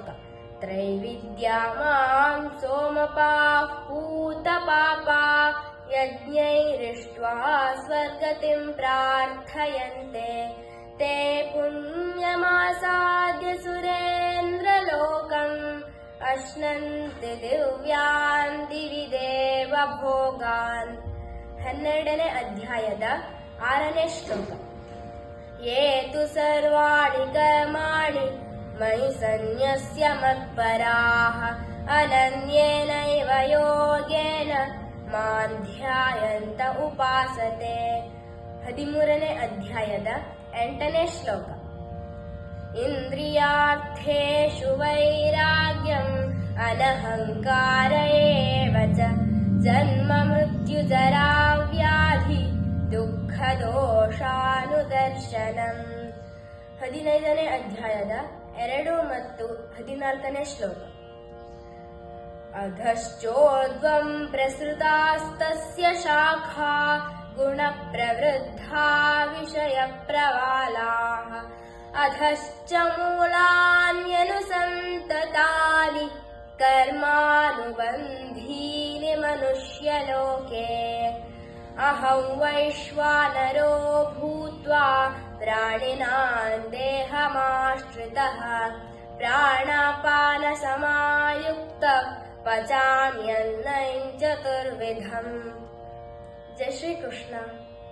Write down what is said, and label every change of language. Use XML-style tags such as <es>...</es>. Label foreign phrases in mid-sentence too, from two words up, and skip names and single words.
<sa>ತ್ರೈವಿದ್ಯಾ ಮಾಂ ಸೋಮಪಾಃ ಪೂತಪಾಪಾಃ ಯಜ್ಞೈರಿಷ್ಟ್ವಾ ಸ್ವರ್ಗತಿಂ ಪ್ರಾರ್ಥಯಂತೆ ತೇ ಪುಣ್ಯಮಾಸಾದ್ಯ ಸುರೇಂದ್ರಲೋಕಂ ಅಶ್ನಂತಿ ದಿವ್ಯಾನ್ ದಿವಿ ದೇವ ಭೋಗಾನ್.</sa> <kn>12ನೇ ಅಧ್ಯಾಯದ 6ನೇ ಶ್ಲೋಕ.</kn> <sa>ಯೇ ತು ಸರ್ವಾಣಿ ಕರ್ಮಾಣಿ ಮಯಿ ಸನ್ಯಸ್ಯ ಮತ್ಪರಾಃ ಅನನ್ಯೇನೈವ ಯೋಗೇನ ಮಾಂ ಧ್ಯಾಯಂತ ಉಪಾಸತೆ.</sa> <kn>13ನೇ ಅಧ್ಯಾಯದ 8ನೇ ಶ್ಲೋಕ.</kn> <sa>ಇಂದ್ರಿಯಾರ್ಥೇಷು ವೈರಾಗ್ಯಂ ಅನಹಂಕಾರ ಏವ ಚ ಜನ್ಮ ಮೃತ್ಯು ಜರಾ ವ್ಯಾಧಿ ದುಃಖ ದೋಷಾನುದರ್ಶನಂ.</sa> <kn>15ನೇ ಅಧ್ಯಾಯದ 2 ಮತ್ತು 14ನೇ ಶ್ಲೋಕ.</kn> <sa>ಅಧಶ್ಚೋರ್ಧ್ವಂ ಪ್ರಸೃತಾಸ್ತಸ್ಯ ಶಾಖಾ ಗುಣ ಪ್ರವೃದ್ಧಾ ವಿಷಯ ಪ್ರವಾಲಾಃ ಅಧಶ್ಚ ಮೂಲಾನ್ಯನುಸಂತತಾನಿ ಕರ್ಮಾನುಬಂಧೀನಿ ಮನುಷ್ಯಲೋಕೆ. ಅಹಂ ವೈಶ್ವಾನರೋ ಭೂತ್ವಾ ಪ್ರಾಣಿನಾಂ ದೇಹಮಾಶ್ರಿತಃ ಪ್ರಾಣಾಪಾನ ಸಮಾಯುಕ್ತಃ ಪಚಾಮ್ಯನ್ನಂ ಚತುರ್ವಿಧಂ. ಜೈ ಶ್ರೀ ಕೃಷ್ಣ.</sa>